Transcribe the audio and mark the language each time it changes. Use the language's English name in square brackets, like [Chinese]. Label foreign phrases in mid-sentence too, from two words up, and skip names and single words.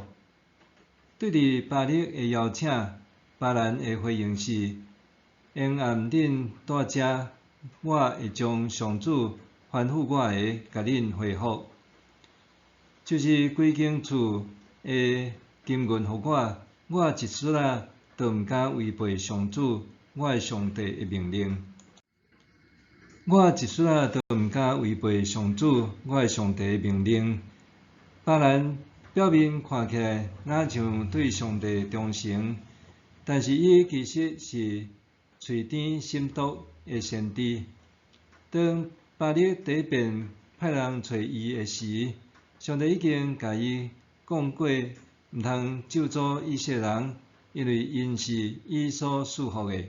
[Min Nan Chinese] 对伫巴力的邀请，巴兰的回应是：因按恁在遮，我会将上主吩咐我的甲恁回复，就是规间厝的金银互我一丝仔都毋敢违背上主我的上帝的命令。我一丝仔都毋敢违背上主我的上帝的命令。巴兰表面看起来若像对上帝忠诚，但是伊其实是喙甜心毒的先知。当巴力第一遍派人找伊的时，上帝已经甲伊讲过，毋通咒诅以色列人，因为因是伊所束缚的。